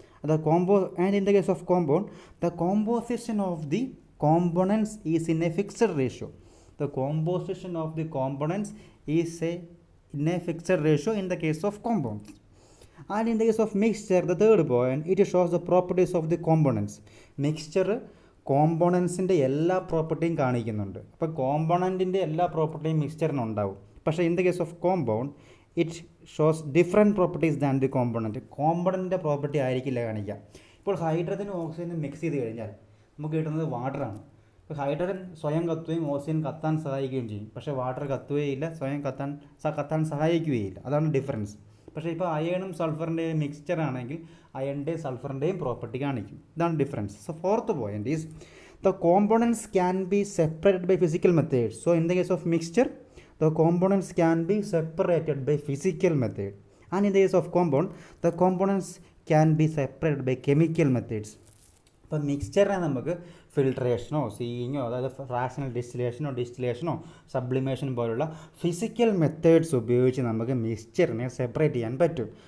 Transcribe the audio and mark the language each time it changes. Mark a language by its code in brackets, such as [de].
[en] And in the case of compound, the composition of the components is in a fixed ratio. The composition of the components is in a fixed ratio in the case of compounds. And in the case of mixture, the third point, it shows the properties of the components. [ml] Mixture കോമ്പോണൻസിൻ്റെ എല്ലാ പ്രോപ്പർട്ടിയും കാണിക്കുന്നുണ്ട്. അപ്പോൾ കോമ്പോണൻറ്റിൻ്റെ എല്ലാ പ്രോപ്പർട്ടിയും മിക്സ്ചറിനുണ്ടാവും. പക്ഷേ [en] In the case of compound it shows different properties than the component. [ml] കോമ്പോണൻറ്റിൻ്റെ property ആയിരിക്കില്ല കാണിക്കുക. ഇപ്പോൾ ഹൈഡ്രജനും ഓക്സിജനും മിക്സ് ചെയ്ത് കഴിഞ്ഞാൽ നമുക്ക് കിട്ടുന്നത് വാട്ടറാണ്. ഇപ്പോൾ ഹൈഡ്രജൻ സ്വയം കത്തുകയും ഓക്സിജൻ കത്താൻ സഹായിക്കുകയും ചെയ്യും. പക്ഷേ വാട്ടർ കത്തുകയില്ല, സ്വയം കത്താൻ സഹായിക്കുകയില്ല. അതാണ് ഡിഫറൻസ്. പക്ഷേ ഇപ്പോൾ അയണും സൾഫറിൻ്റെയും മിക്സ്ചർ ആണെങ്കിൽ അയണിൻ്റെയും സൾഫറിൻ്റെയും പ്രോപ്പർട്ടി കാണിക്കും. ഇതാണ് difference. [en] So fourth point is the components can be separated by physical methods. So in the case of mixture the components can be separated by physical method, and in the case of compound the components can be separated by chemical methods. [ml] ഇപ്പോൾ മിക്സ്ചറിനെ നമുക്ക് ഫിൽട്രേഷനോ സീയിങ്ങോ അതായത് fractional ഡിസ്റ്റിലേഷനോ sublimation പോലുള്ള physical methods ഉപയോഗിച്ച് നമുക്ക് മിക്സ്ചറിനെ separate ചെയ്യാൻ പറ്റും.